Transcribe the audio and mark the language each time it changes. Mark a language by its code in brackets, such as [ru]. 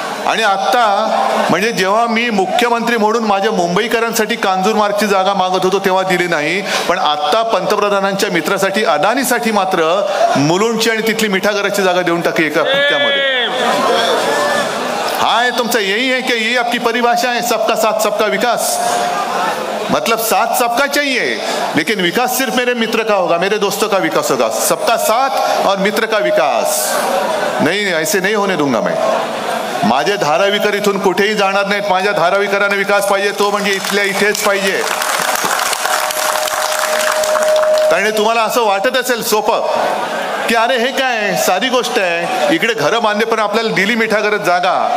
[mr] आणि आता म्हणजे जेव्हा मी मुख्यमंत्री म्हणून माझ्या मुंबईकरांसाठी कांजूरमार्गची जागा मागत होतो तेव्हा दिली नाही, पण आता पंतप्रधानांच्या मित्रासाठी, अदानीसाठी मात्र मुलुंडची आणि तिथली मिठागराची जागा देऊन टाकली एका फटक्यामध्ये. [hi] हाँ, तुमचा यही है कि ये आपकी परिभाषा है, सबका साथ सबका विकास? मतलब साथ सबका चाहिए, लेकिन विकास सिर्फ मेरे मित्र का होगा, मेरे दोस्तों का विकास होगा. सबका साथ और मित्र का विकास नहीं, ऐसे नहीं होने दूंगा मैं. [mr] माझे धारावीकर इथून कुठेही जाणार नाहीत. माझ्या धारावीकरांना विकास पाहिजे, तो म्हणजे इथल्या इथेच पाहिजे. कारण तुम्हाला असं वाटत असेल सोपं की अरे हे काय साधी गोष्ट आहे, इकडे घरं बांधले पण आपल्याला दिली मिठागरात जागा.